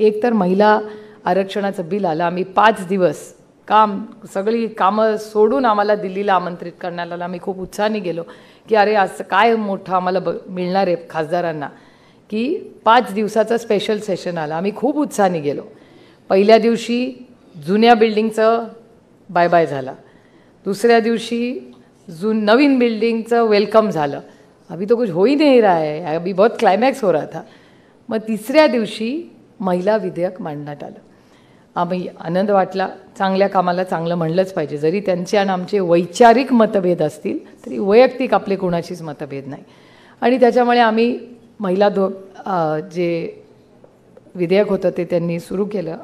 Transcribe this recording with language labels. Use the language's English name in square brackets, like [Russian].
[Marathi] एक तर महिला आरक्षणाचं बिल आलं. आम्ही 5 दिवस सगळी कामं सोडून आम्हाला दिल्लीला आमंत्रित करण्यात आलं. आम्ही खूप उत्साहाने गेलो की अरे असं काय मोठं आम्हाला मिळणार आहे खासदारांना, की 5 दिवसाचं स्पेशल सेशन आलं. आम्ही खूप उत्साहाने गेलो. पहिल्या दिवशी जुन्या बिल्डिंगचं बाय बाय झाला. दुसऱ्या दिवशी नवीन बिल्डिंगचं वेलकम झालं. [Hindi] अभी तो कुछ हो ही नहीं रहा है, अभी बहुत क्लायमॅक्स हो रहा था. [Marathi] मग तिसऱ्या दिवशी महिला विधेयक मांडण्यात आलं. आम्ही आनंद वाटला. चांगल्या कामाला चांगलं म्हणलंच पाहिजे. जरी त्यांचे आणि आमचे वैचारिक मतभेद असतील तरी वैयक्तिक आपले कोणाचीच मतभेद नाही. आणि त्याच्यामुळे आम्ही महिला जे विधेयक होतं ते त्यांनी सुरू केलं.